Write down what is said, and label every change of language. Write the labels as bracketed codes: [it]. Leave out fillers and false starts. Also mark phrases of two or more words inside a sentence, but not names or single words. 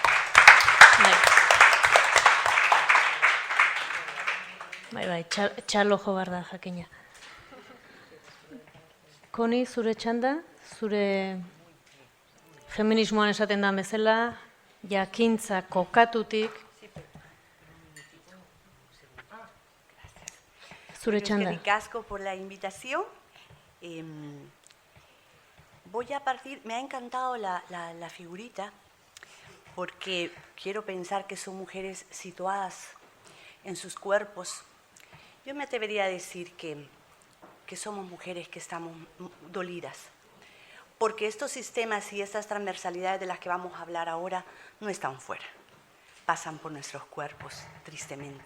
[eu] Txalo jo behar da jakina. Koni, zure txanda, zure feminismoan esaten da bezala, jakintza kokatutik, zure txanda. Eskerrik asko [es] por la invitación. Voy a partir, me ha encantado la figurita, porque quiero pensar que son mujeres situadas en sus cuerpos. Yo me atrevería a decir que somos mujeres que estamos dolidas, porque estos sistemas y estas transversalidades de las que vamos a hablar ahora no están fuera, pasan por nuestros cuerpos, tristemente.